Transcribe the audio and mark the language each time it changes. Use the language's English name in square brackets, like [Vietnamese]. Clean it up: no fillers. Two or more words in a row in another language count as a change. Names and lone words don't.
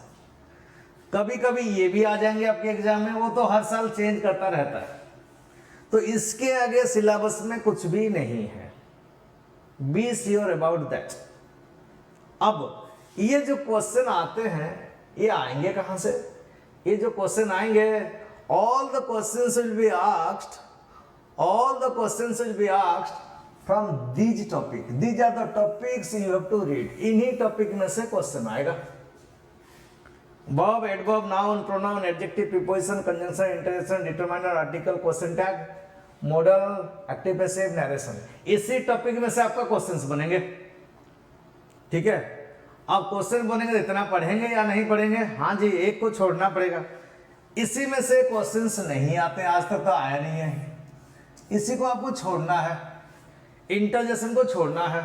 [Hindi] कभी कभी ये भी आ जाएंगे आपके एग्जाम में, वो तो हर साल चेंज करता रहता है। तो इसके आगे सिलेबस में कुछ भी नहीं है, [English] be sure about that. [Hindi] अब ये जो क्वेश्चन आते हैं, ये आएंगे कहां से, ये जो क्वेश्चन आएंगे, [English] all the questions will be asked from these topic. These are the topics you have to read. [Hindi] इन्हीं टॉपिक में से क्वेश्चन आएगा। [English] verb, adverb, noun, pronoun, adjective, preposition, conjunction, interjection, determiner, article, question tag, modal, active, passive, narration, [Hindi] इसी टॉपिक में से आपका क्वेश्चंस बनेंगे। ठीक है, अब क्वेश्चन बनेंगे, इतना पढ़ेंगे या नहीं पढ़ेंगे, हाँ जी, एक को छोड़ना पड़ेगा। इसी में से क्वेश्चंस नहीं आते, आज तक तो आया नहीं है, इसी को आपको छोड़ना है, इंटरजेक्शन को छोड़ना है।